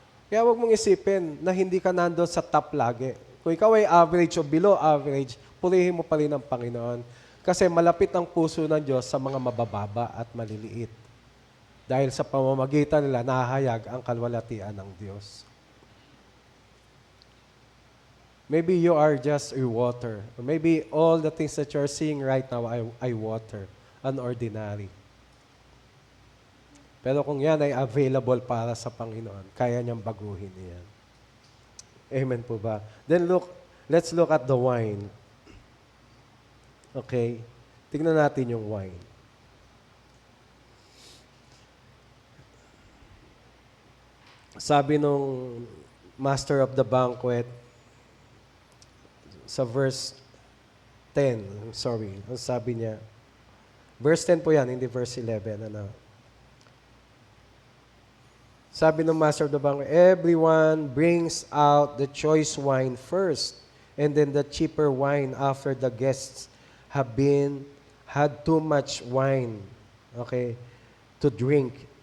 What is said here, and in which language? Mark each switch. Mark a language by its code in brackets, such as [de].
[tl] Kaya huwag mong isipin na hindi ka nandoon sa top lagi. Kung ikaw ay average o below average, purihin mo pa rin ang Panginoon. Kasi malapit ang puso ng Diyos sa mga mabababa at maliliit. Dahil sa pamamagitan nila, nahahayag ang kalwalatian ng Diyos. [en] Maybe you are just a water. Or maybe all the things that you are seeing right now [tl] ay water, unordinary. Pero kung yan ay available para sa Panginoon, kaya niyang baguhin yan. Amen po ba? [en] Then let's look at the wine. Okay? [tl] Tingnan natin yung wine. Sabi nung master of the banquet, sa verse 10, ang sabi niya, verse 10 po yan, hindi verse 11, Sabi ng [en] master of the banquet, everyone brings out the choice wine first, and then the cheaper wine after the guests have had too much wine, okay, to drink.